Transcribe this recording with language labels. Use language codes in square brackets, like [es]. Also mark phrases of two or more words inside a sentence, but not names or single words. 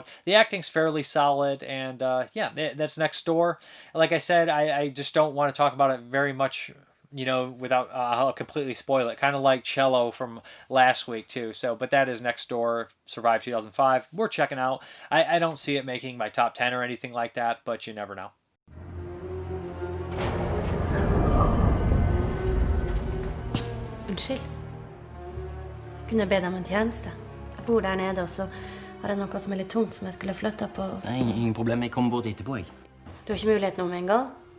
[en] The acting's fairly solid, and that's Next Door. Like I said, I just don't want to talk about it very much, without I'll completely spoil it. Kind of like Cello from last week too. So, but that is Next Door, survived 2005. We're checking out. I don't see it making my top 10 or anything like that, but you never know. [no] Unnskyld. Kunne jeg be deg om en tjeneste? Jeg bor der nede, og så har jeg noe som er litt tungt som jeg skulle flytte på. Nei, ingen problem. Jeg kommer bort etterpå, jeg. Du har ikke mulighet nå med en gang?